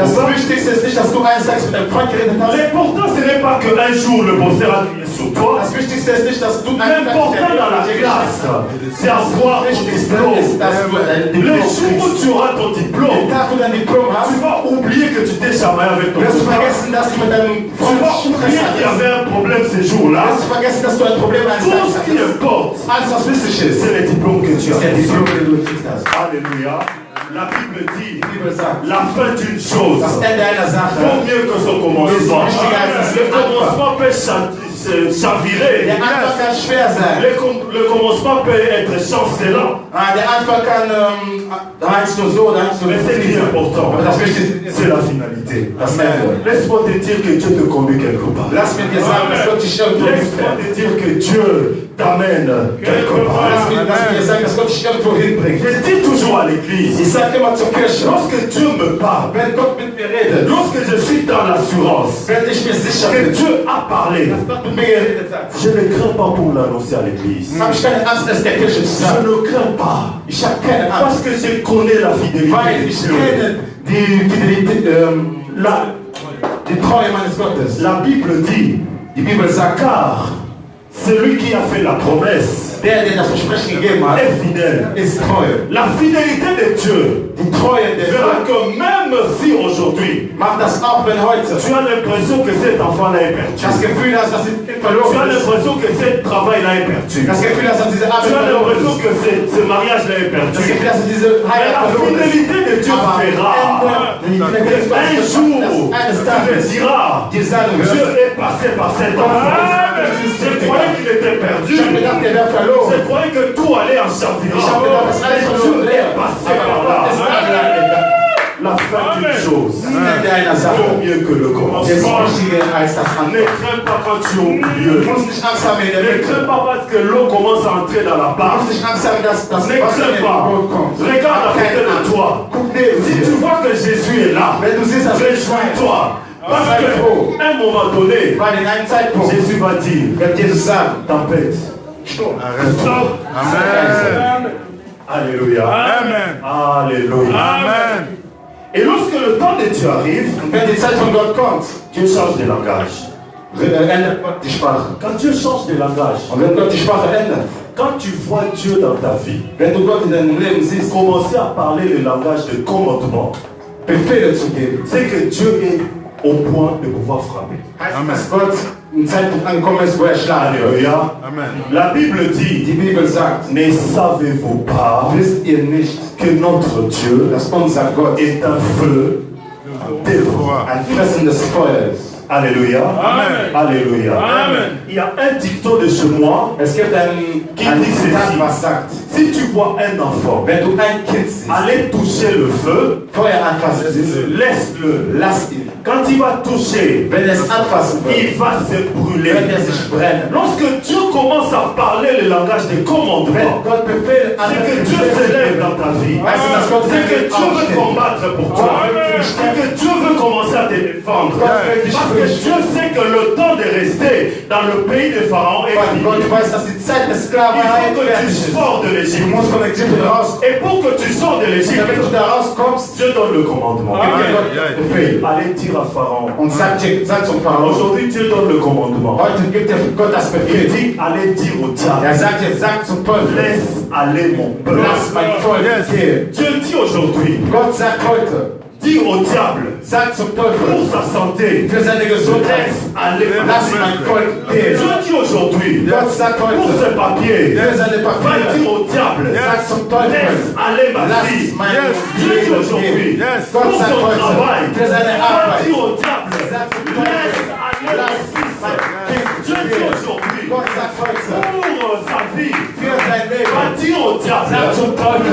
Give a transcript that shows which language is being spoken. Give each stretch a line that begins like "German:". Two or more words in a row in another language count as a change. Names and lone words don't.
German: Das
French: copain.
German: Wichtigste ist nicht, dass du eines Tages mit deinem Freund geredet hast.
French: L'important, ce n'est pas qu'un jour le professeur a crié sur toi.
German: Das Wichtigste ist nicht, dass du eines
French: L'important dans la
German: Tages
French: classe, c'est avoir ton diplôme.
German: ist, dass du ein
French: Le
German: Diplom
French: jour où
German: kriegst.
French: tu auras ton diplôme,
German: Den Tag, wo du ein Diplom
French: tu
German: hast,
French: vas oublier que tu t'es chamaillé avec ton
German: wirst du
French: copain.
German: vergessen, dass du mit deinem
French: Tu
German: Freund
French: vas oublier
German: Stress
French: qu'il y
German: hattest.
French: avait un problème ce jour-là.
German: Wirst du vergessen, dass du ein Problem eines
French: Tout
German: Tages
French: ce qui
German: hattest.
French: importe,
German: Alles, was wichtig ist,
French: c'est le diplôme que tu
German: ist der
French: as.
German: Diplom, den du gekriegt hast.
French: Alléluia. La Bible dit,
German: Die Bibel sagt,
French: la fin d'une chose
German: das Ende einer Sache
French: vaut mieux que son commencement.
German: wichtiger als das
French: Le
German: Anfang.
French: commencement peut chavirer.
German: Der Anfang kann schwer sein.
French: Le commencement peut être chancelant.
German: Der Anfang kann, da heißt nur so, da heißt nur
French: Mais ce qui est important,
German: Aber das Wichtigste ist
French: c'est la finalité.
German: das Ende.
French: Laisse-moi te dire que Dieu te conduit quelque part.
German: Lass mir dir sagen, dass Gott dich irgendwo
French: Laisse-moi
German: hinbringt.
French: te dire que Dieu t'amène quelque part.
German: Lass mir dir sagen, dass Gott dich irgendwo hinbringt.
French: Je dis toujours à l'église,
German: Ich sage immer zur Kirche,
French: lorsque Dieu me parle,
German: wenn Gott mit mir redet,
French: lorsque je suis dans l'assurance
German: wenn ich mir sicher
French: que
German: bin,
French: Dieu a parlé,
German: dass Gott mit mir geredet hat,
French: je ne crains pas pour l'annoncer à l'église.
German: habe ich keine Angst, es der Kirche zu
French: Je
German: sagen.
French: ne crains pas.
German: Ich habe keine Angst,
French: Parce que je connais la fidélité
German: weil
French: de
German: ich
French: Dieu.
German: kenne die Fidelität, die Treue meines Gottes.
French: La Bible dit,
German: Die Bibel sagt,
French: car celui qui a fait la promesse
German: der das Versprechen gegeben hat,
French: est fidèle.
German: ist treu.
French: La fidélité de Dieu
German: Die Treue der
French: fera
German: Gott
French: que même si aujourd'hui
German: macht das auch, wenn heute
French: tu as l'impression que cet enfant-là est perdu,
German: das Gefühl hast, dass sie
French: tu as
German: verloren ist,
French: l'impression que ce travail-là est perdu,
German: das Gefühl hast, dass diese
French: tu
German: Arbeit
French: as
German: verloren
French: l'impression
German: ist,
French: que ce mariage-là est
German: das
French: perdu.
German: Gefühl hast, dass diese
French: Mais
German: Heirat
French: la
German: verloren ist.
French: fidélité de Dieu
German: Aber
French: fera
German: die Fidelität
French: un
German: Gottes
French: jour,
German: eines
French: tu me
German: Tages
French: diras,
German: dir sagen
French: Dieu
German: wirst,
French: est passé par cet enfant. Je croyais qu'il était perdu.
German: ich habe gedacht, der wäre verloren.
French: Je croyais que tout allait en
German: Ich
French: chavirant.
German: habe gedacht, das alles
French: Mais
German: verloren
French: Dieu
German: wäre.
French: est passé
German: Aber
French: par
German: Gott ist
French: là.
German: angegangen.
French: La fin d'une chose
German: Das Ende einer Sache
French: vaut mieux que le
German: ist
French: commencement.
German: wichtiger als das
French: Ne
German: Anfang.
French: crains pas quand tu es au
German: Du
French: milieu.
German: musst nicht Angst haben in der
French: Ne
German: Mitte.
French: crains pas parce que l'eau commence à entrer dans la
German: Du
French: barre.
German: musst nicht Angst haben, dass das
French: Ne
German: Wasser
French: crains
German: in den
French: pas.
German: Boot kommt.
French: Regarde à côté
German: Keine
French: de
German: Angst.
French: toi.
German: Guck neben
French: Si
German: dir.
French: tu vois que Jésus est là,
German: Wenn du siehst, dass Jesus
French: réjouis-toi. Parce
German: Sei froh.
French: qu'à un moment donné,
German: weil in einem Zeitpunkt
French: Jésus va dire,
German: wird Jesus sagen,
French: tempête,
German: stopp.
French: stop. Amen. Alléluia. Amen. Alléluia. Amen. Et lorsque le temps de Dieu arrive,
German: Und wenn die Zeit von Gott kommt,
French: Dieu change de langage.
German: ändert Gott die Sprache.
French: Quand Dieu change de langage,
German: Und wenn Gott die Sprache ändert,
French: quand tu vois Dieu dans ta vie,
German: wenn du Gott in deinem Leben siehst,
French: commencer à parler le langage de commandement,
German: Befehle zu geben,
French: c'est que Dieu est au point de pouvoir frapper.
German: heißt, Amen. dass Gott im Zeitpunkt angekommen ist, wo er schlagen wird.
French: Alléluia. Amen. La Bible dit,
German: Die Bibel sagt,
French: ne savez-vous pas
German: wisst ihr nicht,
French: que notre Dieu
German: dass unser Gott
French: est un feu dévorant.
German: ein fressendes Feuer ist.
French: Alléluia. Amen. Alléluia. Amen. Il y a un dicton de chez moi.
German: Es gibt ein Zitat, was sagt,
French: Si tu vois un enfant
German: wenn du ein Kind siehst,
French: aller toucher le feu,
German: Feuer anfassen siehst,
French: laisse-le.
German: lass ihn.
French: Quand il va toucher,
German: Wenn er es anfassen wird,
French: il va se brûler.
German: wird er sich brennen.
French: Lorsque Dieu commence à parler le langage des
German: Wenn
French: commandements,
German: Gott Befehl
French: c'est que Dieu s'élève dans ta vie. C'est que Dieu veut combattre pour toi. C'est que Dieu veut commencer à te défendre. Parce que Dieu sait que le temps de rester dans le pays de Pharaon est
German: Weil
French: fini.
German: Gott weiß, dass die Zeit der
French: Il
German: Sklaverei
French: faut que
German: fertig
French: tu
German: ist.
French: sors de
German: Du
French: l'Égypte.
German: musst von Ägypten raus.
French: Et pour que tu sors de l'Égypte,
German: Damit du da rauskommst,
French: Dieu donne le commandement.
German: gibt dir Gott Befehl.
French: Allez dire à Pharaon.
German: Und sag zum Pharao,
French: Aujourd'hui, Dieu donne le commandement.
German: heute gibt dir Gott das
French: Il
German: Befehl.
French: dit, allez dire au diable,
German: Er sagt jetzt, sag zum Teufel,
French: laisse aller mon peuple.
German: lass mein Volk gehen.
French: Dieu dit aujourd'hui,
German: Gott sagt heute,
French: dis au diable,
German: sag zum
French: pour
German: Teufel,
French: sa santé,
German: für seine Gesundheit,
French: laisse aller
German: lass
French: passer.
German: mein Volk gehen.
French: Dieu dit aujourd'hui,
German: Gott sagt
French: pour
German: heute,
French: ses papiers,
German: für seine
French: va
German: Papiere,
French: dire au diable,
German: sag zum Teufel,
French: laisse aller ma
German: lass
French: fille.
German: mein
French: Dieu dit
German: Leben
French: aujourd'hui,
German: gehen. Yes.
French: pour
German: Gott sagt
French: son travail,
German: heute, für seine
French: va
German: Arbeit,
French: dire au diable,
German: sag zum
French: laisse
German: Teufel,
French: aller mon
German: lass
French: fils.
German: mein Kind
French: Dieu dit
German: gehen.
French: aujourd'hui,
German: Gott sagt heute,
French: pour sa vie,
German: für sein
French: va
German: Leben,
French: dire au diable,
German: sag zum Teufel,